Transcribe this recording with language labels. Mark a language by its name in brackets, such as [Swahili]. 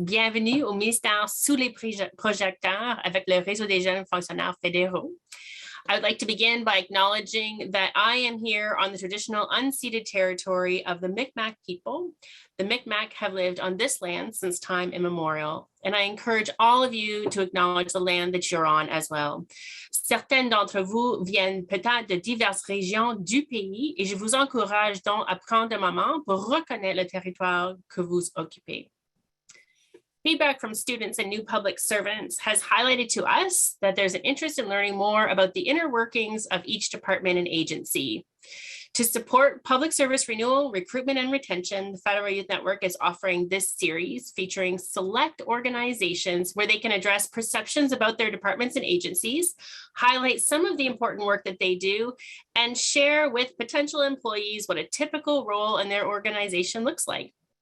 [French] Bienvenue au Ministère sous les projecteurs avec le réseau des jeunes fonctionnaires fédéraux. [English] I would like to begin by acknowledging that I am here on the traditional unceded territory of the Mi'kmaq people. The Mi'kmaq have lived on this land since time immemorial, and I encourage all of you to acknowledge the land that you're on as well. [French] Certaines d'entre vous viennent peut-être de diverses régions du pays et je vous encourage donc à prendre un moment pour reconnaître le territoire que vous occupez. [English] Feedback from students and new public servants has highlighted to us that there's an interest in learning more about the inner workings of each department and agency. To support public service renewal, recruitment, and retention, the Federal Youth Network is offering this series featuring select organizations where they can address perceptions about their departments and agencies, highlight some of the important work that they do, and share with potential employees what a typical role in their organization looks like.